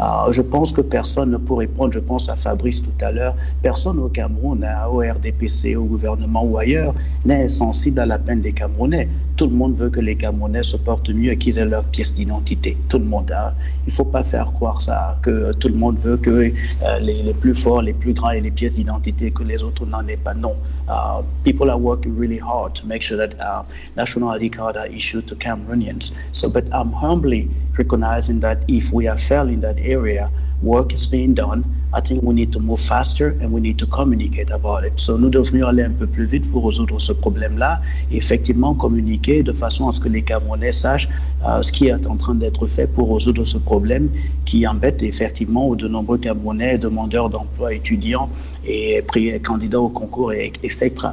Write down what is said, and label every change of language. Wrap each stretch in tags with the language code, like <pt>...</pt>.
<fr>Je pense que personne ne peut répondre, je pense à Fabrice tout à l'heure, personne au Cameroun, au RDPC, au gouvernement ou ailleurs, n'est sensible à la peine des Camerounais. Tout le monde veut que les Camerounais se portent mieux et qu'ils aient leur pièce d'identité. Tout le monde. Il ne faut pas faire croire ça, que tout le monde veut que les plus forts, les plus grands aient les pièces d'identité, que les autres n'en aient pas. Non.</fr> <en>People are working really hard to make sure that national ID cards are issued to Cameroonians. So, but I'm humbly recognizing that if we are failing in that area, work is being done. I think we need to move faster and we need to communicate about it.</en> <fr>So, nous devrions aller un peu plus vite pour résoudre ce problème-là et effectivement communiquer de façon à ce que les Camerounais sachent ce qui est en train d'être fait pour résoudre ce problème qui embête effectivement de nombreux Camerounais, demandeurs d'emploi, étudiants et candidats au concours, etc.</fr>